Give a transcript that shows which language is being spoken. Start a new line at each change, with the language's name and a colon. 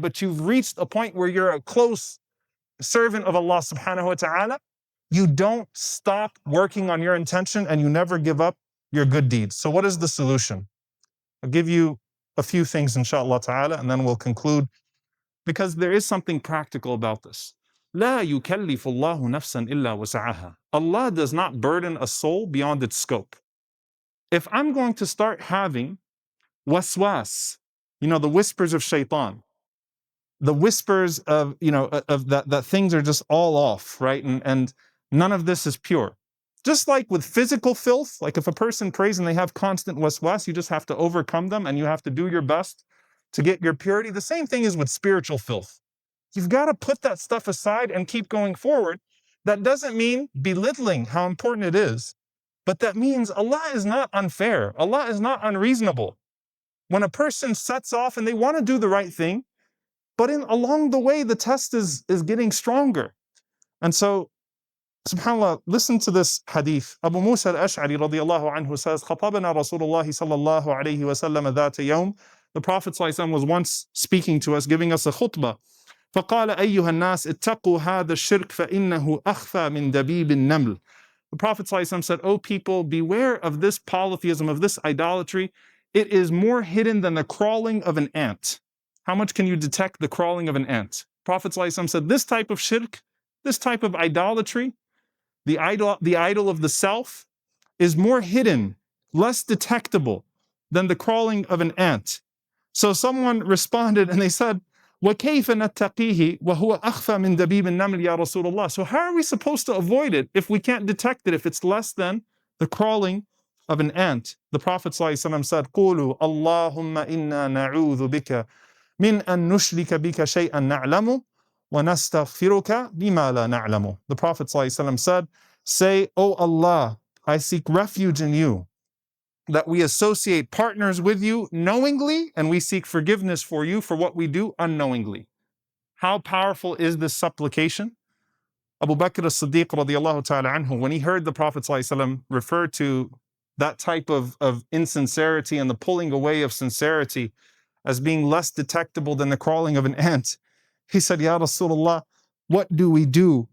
English: But you've reached a point where you're a close servant of Allah subhanahu wa ta'ala. You don't stop working on your intention and you never give up your good deeds. So what is the solution? I'll give you a few things, inshallah ta'ala, and then we'll conclude, because there is something practical about this.
Arabic: لا يكلف الله نفسا إلا وسعها.
English: Allah does not burden a soul beyond its scope. If I'm going to start having waswas, the whispers of shaitan, the whispers of, of that things are just all off, right? And none of this is pure. Just like with physical filth, like if a person prays and they have constant waswas, you just have to overcome them and you have to do your best to get your purity. The same thing is with spiritual filth. You've got to put that stuff aside and keep going forward. That doesn't mean belittling how important it is, but that means Allah is not unfair. Allah is not unreasonable. When a person sets off and they want to do the right thing, but along the way, the test is getting stronger. And so, subhanAllah, listen to this hadith. Abu Musa al-Ash'ari radiyallahu anhu says,
Arabic: خطبنا رسول الله صلى الله عليه وسلم ذات يوم.
English: The Prophet ﷺ was once speaking to us, giving us a khutbah.
Arabic: فقال أيها الناس اتقوا هذا الشرك فإنه أخفى من دبيب النمل.
English: The Prophet ﷺ said, "O people, beware of this polytheism, of this idolatry. It is more hidden than the crawling of an ant." How much can you detect the crawling of an ant? Prophet ﷺ said, this type of shirk, this type of idolatry, the idol of the self, is more hidden, less detectable than the crawling of an ant. So someone responded and they said,
Arabic: وَكَيْفَ نَتَّقِيهِ وَهُوَ أَخْفَى مِنْ دَبِيبِ النَّمْلِ يَا رَسُولَ اللَّهِ.
English: So how are we supposed to avoid it if we can't detect it, if it's less than the crawling of an ant? The Prophet ﷺ said,
Arabic: قُولُوا اللَّهُمَّ إِنَّا نَعُوذُ بِكَ مِنْ أَن نُشْرِكَ بِكَ شَيْئًا نَعْلَمُ وَنَسْتَغْفِرُكَ بِمَا لَا نَعْلَمُ.
English: The Prophet ﷺ said, say, "O Allah, I seek refuge in you, that we associate partners with you knowingly, and we seek forgiveness for you for what we do unknowingly." How powerful is this supplication? Abu Bakr as-Siddiq radiyallahu ta'ala anhu, when he heard the Prophet ﷺ refer to that type of insincerity and the pulling away of sincerity as being less detectable than the crawling of an ant, he said, "Ya Rasulullah, what do we do?